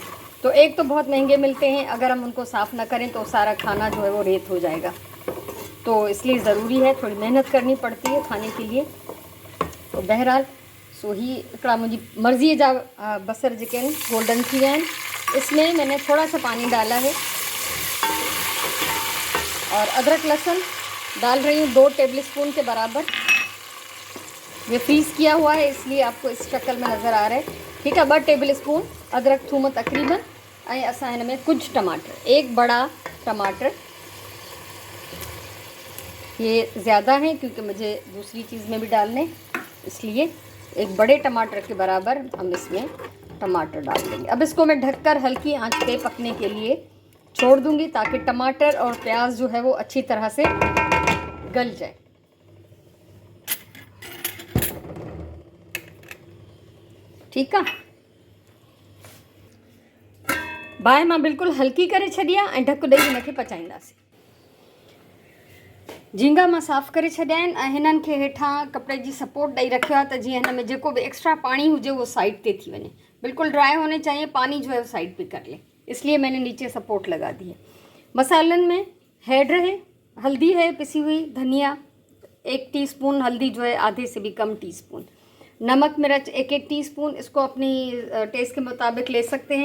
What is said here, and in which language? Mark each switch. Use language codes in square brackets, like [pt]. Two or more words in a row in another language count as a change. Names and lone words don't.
[hi] तो एक तो बहुत महंगे मिलते हैं, अगर हम उनको साफ़ ना करें तो सारा खाना जो है वो रेत हो जाएगा। तो इसलिए ज़रूरी है, थोड़ी मेहनत करनी पड़ती है खाने के लिए। [sd] तो बहरहाल सो ही हिकिड़ा मुंहिंजी मर्ज़ीअ जा बसर जेके आहिनि गोल्डन थी विया आहिनि। [hi] इसमें मैंने थोड़ा सा पानी डाला है और अदरक लहसुन डाल रही हूँ 2 [en] table spoon [hi] के बराबर। ये फ्रीज़ किया हुआ है इसलिए आपको इस शक्ल में नज़र आ रहा है। ठीक है। 2 [en] table spoon [hi] अदरक थूम तकरीबन। [sd] ऐं असां हिन में [hi] कुछ टमाटर, एक बड़ा टमाटर, ये ज़्यादा है क्योंकि मुझे दूसरी चीज़ में भी डालने, इसलिए एक बड़े टमाटर के बराबर हम इसमें टमाटर डाल देंगे। अब इसको मैं ढककर हल्की आंच पे पकने के लिए छोड़ दूंगी ताकि टमाटर और प्याज जो है वो अच्छी तरह से गल जाए। ठीक है। [sd] बाहि मां बिल्कुल हल्की करे छॾी आहे ऐं ढक ॾेई हिनखे पचाईंदासीं। झींगा मां साफ़ करे छॾिया आहिनि ऐं हिननि खे हेठां कपिड़े जी सपोर्ट ॾेई रखियो आहे त जीअं हिन में जेको भी एक्स्ट्रा पानी हुजे [hi] वो साइड पे [sd] थी वञे। [hi] बिल्कुल ड्राई होने चाहिए, पानी जो है वो साइड पे कर ले, इसलिए मैंने नीचे सपोर्ट लगा दी है। मसालन में हेड है, हल्दी है पिसी हुई, धनिया 1 टीस्पून, हल्दी जो है आधे से भी कम टीस्पून, नमक मिर्च 1-1 टीस्पून, इसको अपनी टेस्ट के मुताबिक ले सकते हैं।